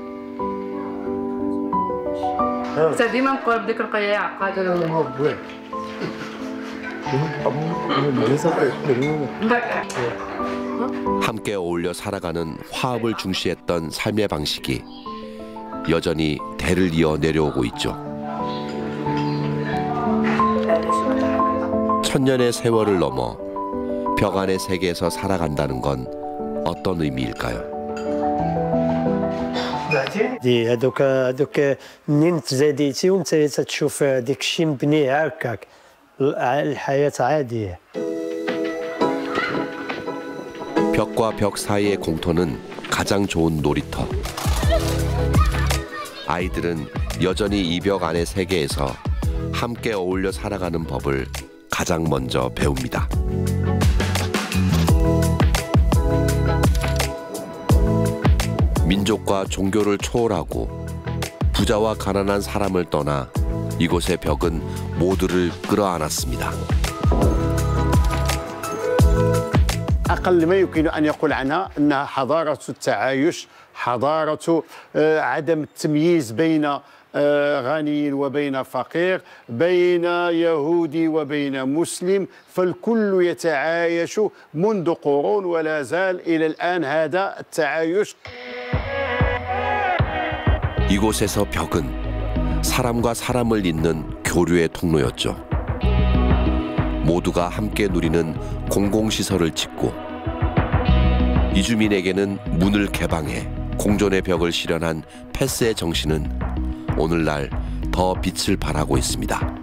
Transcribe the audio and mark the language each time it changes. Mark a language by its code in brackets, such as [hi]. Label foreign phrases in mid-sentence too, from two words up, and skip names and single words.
[ko] 함께 어울려 살아가는 화합을 중시했던 삶의 방식이 여전히 대를 이어 내려오고 있죠. 천년의 세월을 넘어 벽 안의 세계에서 살아간다는 건 어떤 의미일까요? [ar] هذوك منين تزاديتيهم تشوف ديك الشيء مبني هكاك الحياة عادية. [ko] 벽과 벽 사이의 공터는 가장 좋은 놀이터. 아이들은 여전히 이 벽 안의 세계에서 함께 어울려 살아가는 법을 가장 먼저 배웁니다. 민족과 종교를 초월하고 부자와 가난한 사람을 떠나 이곳의 벽은 모두를 끌어안았습니다. [ar] أقل ما يمكن أن يقول عنها أنها حضارة التعايش، حضارة عدم التمييز بين غني وبين فقير، بين يهودي وبين مسلم، فالكل يتعايش منذ قرون ولا زال إلى الآن هذا التعايش. [ko] 이곳에서 벽은 사람과 사람을 잇는 교류의 통로였죠. 모두가 함께 누리는 공공시설을 짓고 이주민에게는 문을 개방해 공존의 벽을 실현한 패스의 정신은 오늘날 더 빛을 발하고 있습니다.